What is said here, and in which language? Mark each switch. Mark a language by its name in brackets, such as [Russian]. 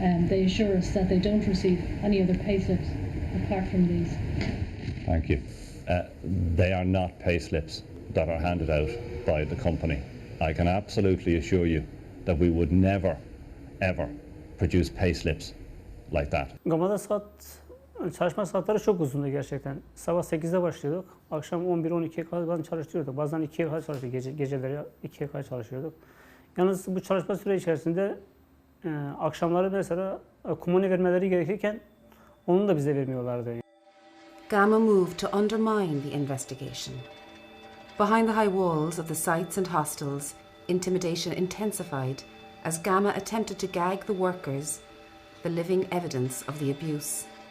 [English] They assure us that they don't receive any other pay slips apart from these. Thank you. They are not pay slips that are handed out by the company. I can absolutely assure you that we would never, ever produce pay slips like that. [Turkish] Gama'da çalışma saatleri çok uzundu gerçekten. Sabah 8'de başlıyorduk, akşam 11-12'ye kadar çalışıyorduk. Bazen 2'ye kadar çalışıyorduk, geceleri 2'ye kadar çalışıyorduk. Yalnız bu çalışma süre içerisinde akşamları mesela kumune vermeleri gerekirken onu da bize vermiyorlardı. [English] Gamma moved to undermine the investigation. Behind the high walls of the sites and hostels, intimidation intensified as Gamma attempted to gag the workers, the living evidence of the abuse.